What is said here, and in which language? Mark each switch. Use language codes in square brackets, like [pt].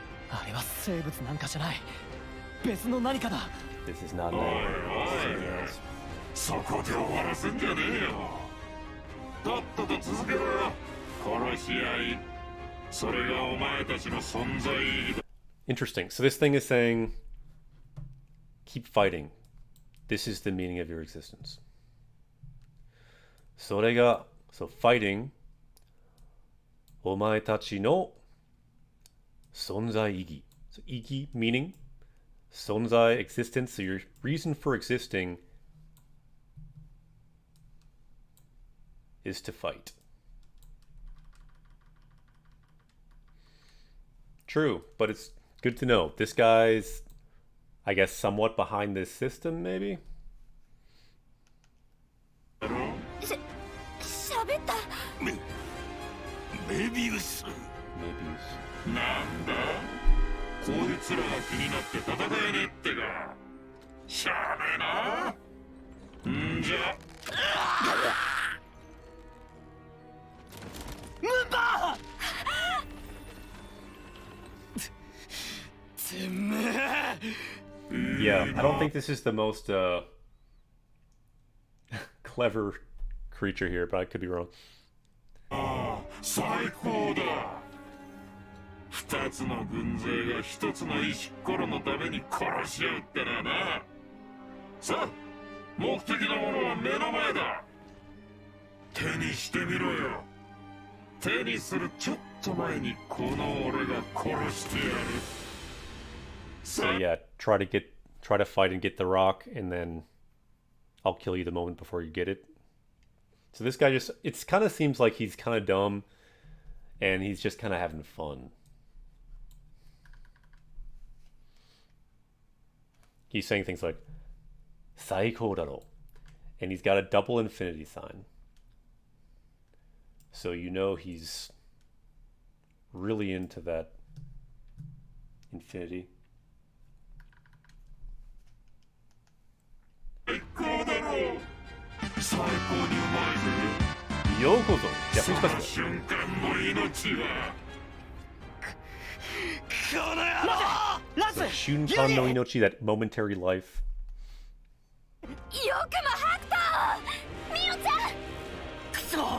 [ja] あれは生物なんかじゃない。別の何かだ。 [en] This is not Nightmare. This is something else. [ja] そこで終わらせんじゃねえよとっとと続けろよ殺し合いそれがお前たちの存在意義だ [en] Interesting. So this thing is saying, keep fighting. This is the meaning of your existence. [ja] それが、 [en] so fighting, [ja] お前たちの存在意義。 [en] So 意義 meaning, 存在 existence, so your reason for existing is to fight. True, but it's good to know. This guy's, I guess, somewhat behind this system, maybe? [ja] 喋った。メビウス。 [en] Maybe. [ja] なんだこいつらが気になって戦えねえってか。しゃあねえな。んじゃ。ムンバてめえ [en] Yeah, I don't think this is the most clever creature here, but I could be wrong. [ja] ああ、最高だ。二つの軍勢が一つの石ころのために殺し合うってのはな。さあ、目的のものは目の前だ。手にしてみろよ。手にするちょっと前にこの俺が殺してやる。 [en] So yeah, try to fight and get the rock, and then I'll kill you the moment before you get it. So this guy just, it kind of seems like he's kind of dumb, and he's just kind of having fun. He's saying things like, [ja] 最高だろ. [en] And he's got a double infinity sign. So you know he's really into that infinity. [ja] 最高だろう。最高にうまいぜ。ようこそ。その [en] Japanese [ja] 瞬間の命は。この野郎 [en] So [ja] Shunkan no Inochi, [en] that momentary life. [ja] よくもハクトーミオちゃんくそ